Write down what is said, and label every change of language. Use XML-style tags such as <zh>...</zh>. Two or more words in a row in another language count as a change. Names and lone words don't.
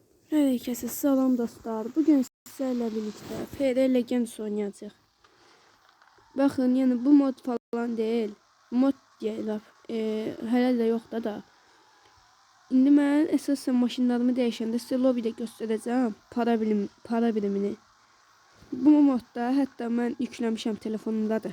<tr>Herkese</tr> <az>salam dostlar.</az> <tr>Bugün sizlerle birlikte FR Legends oynayacağıq.</tr> <az>Baxın, yəni bu mod falan deyil. Mod deyirlər. Hələ də yoxdur da. İndi mən əsasən maşınlarımı dəyişəndə sizə lobbydə göstərəcəm</az> <tr>para birimini.</tr> <az>Bu modda hətta mən yükləmişəm telefonumdadır.</az>